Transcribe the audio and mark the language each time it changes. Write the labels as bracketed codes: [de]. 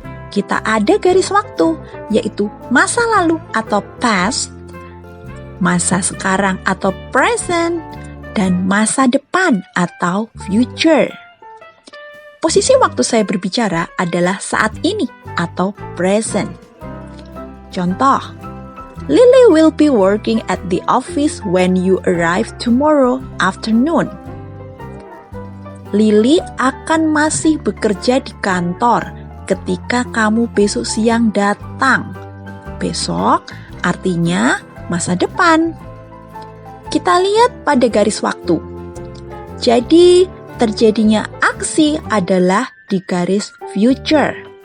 [id] Kita ada garis waktu, yaitu masa lalu atau past, masa sekarang atau present, dan masa depan atau future. Posisi waktu saya berbicara adalah saat ini atau present. [en] Contoh, Lily will be working at the office when you arrive tomorrow afternoon. [id] Lily akan masih bekerja di kantor ketika kamu besok siang datang. Besok artinya masa depan. Kita lihat pada garis waktu. Jadi, terjadinya aksi adalah di garis future.